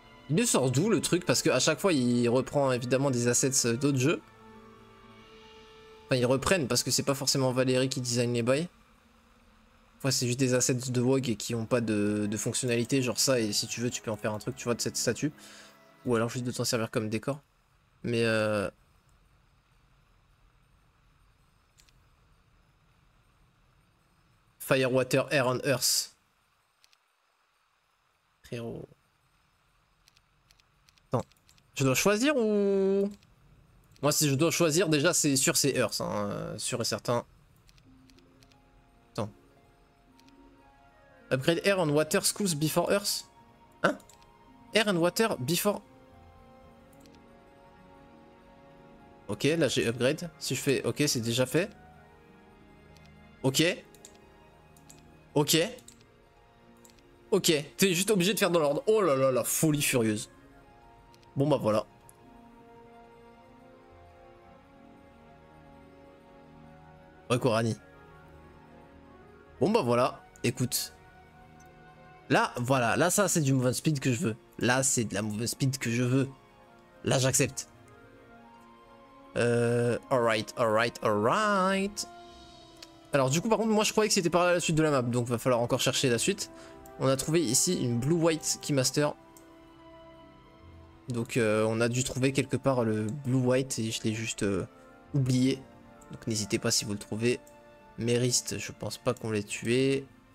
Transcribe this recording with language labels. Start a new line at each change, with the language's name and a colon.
French: Il ne sort d'où le truc? Parce qu'à chaque fois il reprend évidemment des assets d'autres jeux. Enfin ils reprennent parce que c'est pas forcément Valérie qui design les bails. Enfin c'est juste des assets de WoG et qui ont pas de fonctionnalité genre ça, et si tu veux tu peux en faire un truc tu vois de cette statue. Ou alors juste de t'en servir comme décor.
English: Mais Fire, Water, Air and Earth.
French: Frérot. Attends. Je dois choisir ou... Moi si je dois choisir déjà c'est sûr c'est Earth, hein, sûr et certain. Attends.
English: Upgrade Air and Water schools before Earth. Hein? Air and Water before...
French: Ok, là j'ai upgrade. Si je fais ok, c'est déjà fait. Ok. Ok. Ok. T'es juste obligé de faire dans l'ordre. Oh là là, la folie furieuse. Bon bah voilà. Ouais, Korani. Bon bah voilà. Écoute. Là, voilà. Là, ça, c'est du movement speed que je veux. Là, c'est de la movement speed que je veux. Là, j'accepte.
English: Alright, alright, alright.
French: Alors du coup par contre moi je croyais que c'était par là la suite de la map, donc va falloir encore chercher la suite. On a trouvé ici une Blue White Keymaster. Donc on a dû trouver quelque part le Blue White et je l'ai juste oublié. Donc n'hésitez pas si vous le trouvez. Mériste, je pense pas qu'on l'ait tué.